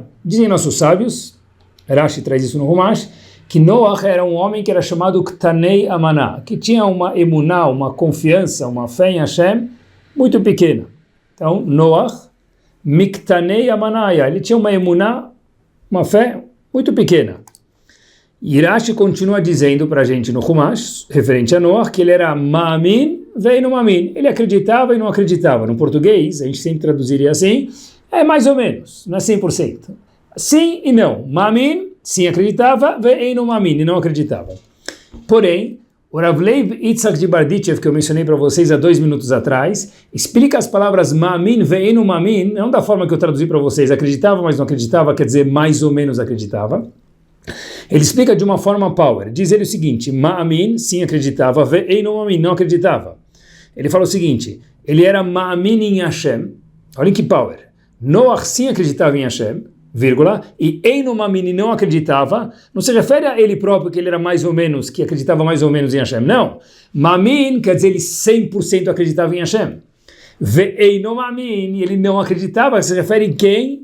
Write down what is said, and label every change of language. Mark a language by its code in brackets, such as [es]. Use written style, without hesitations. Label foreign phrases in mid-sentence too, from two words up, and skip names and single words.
[pt] Dizem nossos sábios, Rashi traz isso no Humash, que Noach era um homem que era chamado [he] קטני אמנה, [pt] que tinha uma emuná, uma confiança, uma fé em Hashem muito pequena. Então, Noach [he] מקטני אמנה היה, [pt] ele tinha uma emuná, uma fé muito pequena. Rashi continua dizendo para a gente no Humash, referente a Noach, que ele era [he] מאמין ואינו מאמין. [pt] Ele acreditava e não acreditava. No português, a gente sempre traduziria assim, é mais ou menos, não é 100%. Sim e não. Ma'amin, sim acreditava, [he] ואינו מאמין, [pt] e não acreditava. Porém, o Rav Leib Yitzhak de Berditchev, que eu mencionei para vocês há 2 minutos atrás, explica as palavras [he] מאמין ואינו מאמין, [pt] não da forma que eu traduzi para vocês, acreditava, mas não acreditava, quer dizer, mais ou menos acreditava. Ele explica de uma forma power. Diz ele o seguinte, ma'amin, sim acreditava, [he] ואינו מאמין, [pt] não acreditava. Ele fala o seguinte, ele era ma'amin em Hashem, olhem que power. Noach sim acreditava em Hashem, vírgula, e [he] אינו מאמין [pt] não acreditava, não se refere a ele próprio, que ele era mais ou menos, que acreditava mais ou menos em Hashem, não. Mamin quer dizer ele 100% acreditava em Hashem. [he] ואינו מאמין, [pt] ele não acreditava, se refere em quem?